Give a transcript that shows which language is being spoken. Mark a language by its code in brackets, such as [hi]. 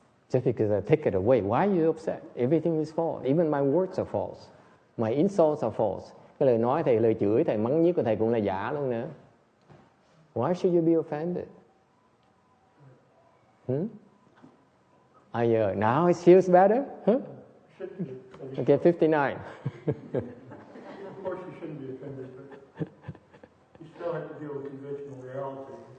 [en] Just because I take it away, why are you upset? Everything is false. Even my words are false. My insults are false. [vi] Cái lời nói thầy, lời chửi thầy, mắng nhiếc của thầy cũng là giả luôn nữa. [en] Why should you be offended? Now it feels better? Huh? Okay, 59. Of course you shouldn't be offended, but you still have to deal with conventional reality.